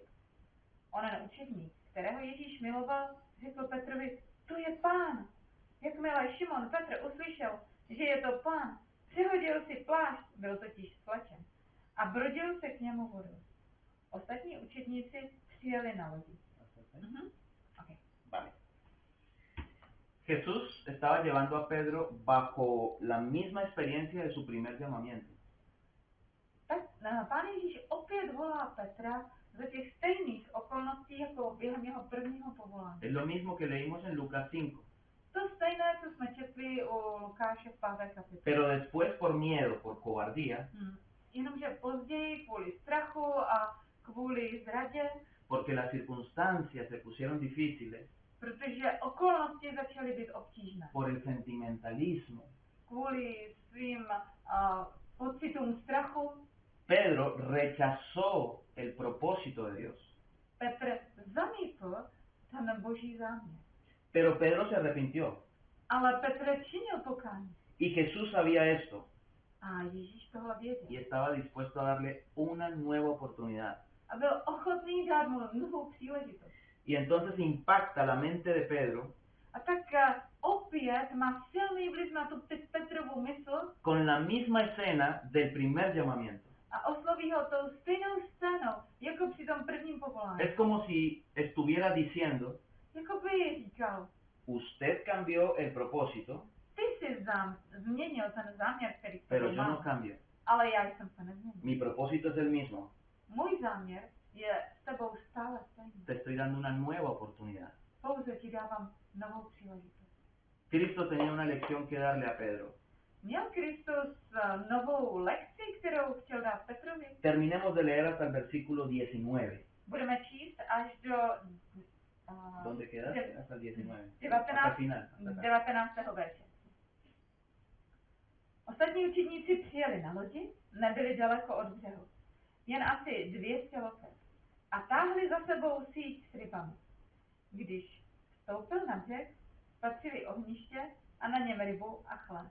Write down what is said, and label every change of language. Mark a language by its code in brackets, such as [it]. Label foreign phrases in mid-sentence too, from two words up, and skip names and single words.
[cs] Onen učedník, kterého Ježíš miloval, řekl Petrovi, to je Pán. Jakmile Šimon Petr uslyšel, že je to Pán, přehodil si plášť, byl totiž splečen, a brodil se k němu vodou. Ostatní učedníci přijeli na lodi. [en] Okay. [es] Vale. Jesús estaba llevando a Pedro bajo la misma experiencia de su primer llamamiento. [cs] Pán Ježíš opět volá Petra za těch stejných okolností, jako během jeho prvního povolání. [es] Es lo mismo que leímos en Lucas 5. [cs] To stejné, co jsme četli u Lukáše v 5. kapitole. [es] Pero después por miedo, por cobardía, [cs] Jenomže později kvůli strachu a kvůli zradě, [es] porque las circunstancias se pusieron difíciles, [cs] protože okolnosti začaly být obtížné. [es] por el sentimentalismo, [cs] Kvůli svým pocitům strachu [es] Pedro rechazó el propósito de Dios. [cs] Petr zamítl ten boží záměr. [es] Pero Pedro se arrepintió. [cs] Ale Petr činil pokání. [es] Y Jesús sabía esto [cs] A Ježíš tohle věděl. [es] y estaba dispuesto a darle una nueva oportunidad. [cs] A byl ochotný dát mu novou příležitost. [es] Y entonces impacta la mente de Pedro [cs] A tak opět má silný vliv na tu Petrovu mysl [es] con la misma escena del primer llamamiento. [cs] a osloví ho tou stejnou scénou, jako při tom prvním povolání. [es] Es como si estuviera diciendo, [cs] Jako by říkal, [es] usted cambió el propósito, [cs] ty jsi změnil ten záměr, který [es] pero [cs] tebou [es] yo no [cs] mám, [es] cambio. [cs] ale já jsem se nezměnil. [es] Mi propósito es el mismo. [cs] Můj záměr je s tebou stále stejný. [es] Te estoy dando una nueva oportunidad. [cs] Pouze ti dávám novou příležitost. [es] Cristo tenía una lección que darle a Pedro. [cs] Měl Kristus novou lekci, kterou chtěl dát Petrovi? [es] Terminemos de leer hasta el versículo 19. [cs] Budeme číst až do [es] ¿Dónde quedas? Hasta el 19. [cs] 19. [es] Hasta el final. Hasta acá. [cs] 19. verše. Ostatní učedníci přijeli na lodi, nebyli daleko od břehu, jen asi 200 loket, a táhli za sebou síť s rybami. Když Stoupil na břeh, spatřili ohniště a na něm rybu a chléb.